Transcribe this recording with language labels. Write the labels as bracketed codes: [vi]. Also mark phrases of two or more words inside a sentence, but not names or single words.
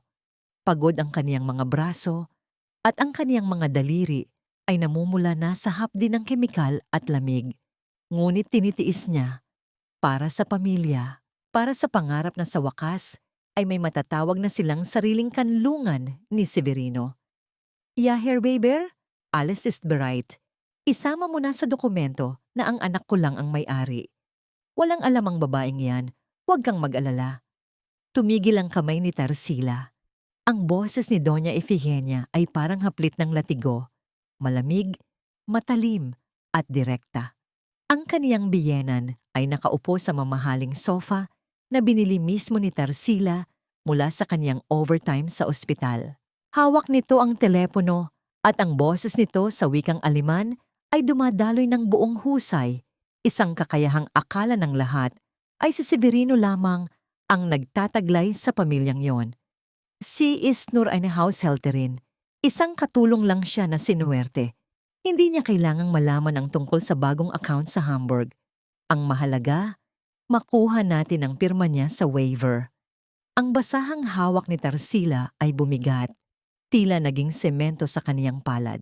[tl] Pagod ang kaniyang mga braso at ang kaniyang mga daliri ay namumula na sa hapdi ng kemikal at lamig. Ngunit tinitiis niya para sa pamilya, para sa pangarap na sa wakas ay may matatawag na silang sariling kanlungan ni Severino. [de] Ja, Herr Weber, alles ist bereit. [tl] Isama mo na sa dokumento na ang anak ko lang ang may-ari. Walang alam ang babaeng yan, huwag kang mag-alala. Tumigil ang kamay ni Tarsila. Ang boses ni Doña Efigenia ay parang haplit ng latigo, malamig, matalim, at direkta. Ang kaniyang biyenan ay nakaupo sa mamahaling sofa na binili mismo ni Tarsila mula sa kaniyang overtime sa ospital. Hawak nito ang telepono at ang boses nito sa wikang Aleman ay dumadaloy ng buong husay. Isang kakayahang akala ng lahat ay si Severino lamang ang nagtataglay sa pamilyang yon. [de] Si ist nur eine Haushälterin. [tl] Isang katulong lang siya na sinuwerte. Hindi niya kailangang malaman ang tungkol sa bagong account sa Hamburg. Ang mahalaga, makuha natin ang pirma niya sa waiver. Ang basahang hawak ni Tarsila ay bumigat, tila naging semento sa kaniyang palad.